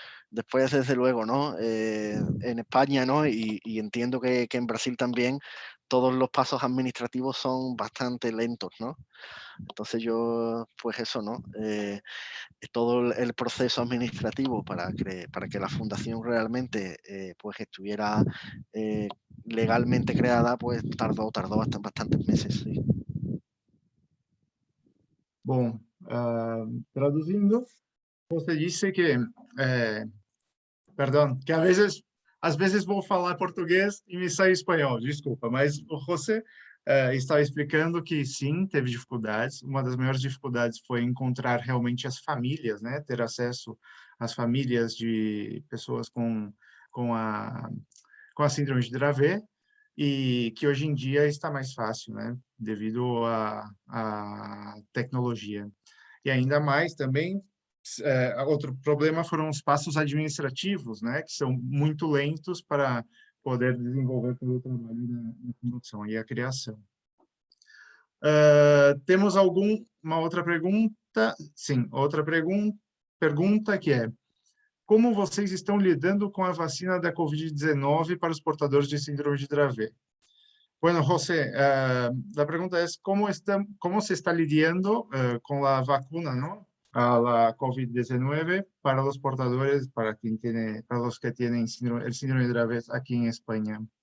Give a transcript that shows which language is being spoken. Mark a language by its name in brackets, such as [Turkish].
[Spanish] Después, desde luego, ¿no? En España, ¿no? Y entiendo que en Brasil también, todos los pasos administrativos son bastante lentos, ¿no? Entonces yo, pues eso, ¿no? Todo el proceso administrativo para que la fundación realmente pues estuviera legalmente creada, pues tardó bastantes meses, sí. [Portuguese] Bom, traduzindo, você disse que, perdão, que às vezes vou falar português e me sai espanhol, desculpa, mas o José estava explicando que sim, teve dificuldades. Uma das maiores dificuldades foi encontrar realmente as famílias, né? Ter acesso às famílias de pessoas com a, com a síndrome de Dravet, e que hoje em dia está mais fácil, né? Devido à tecnologia. E ainda mais também, outro problema foram os passos administrativos, né, que são muito lentos para poder desenvolver todo o trabalho da fundação e a criação. Temos uma outra pergunta? Sim, outra pergunta que é: como vocês estão lidando com a vacina da Covid-19 para os portadores de síndrome de Dravet? [Spanish] Bueno, José, la pregunta es, ¿cómo se está lidiando con la vacuna, ¿no? A la COVID-19 para los portadores, para los que tienen el síndrome de Dravet aquí en España?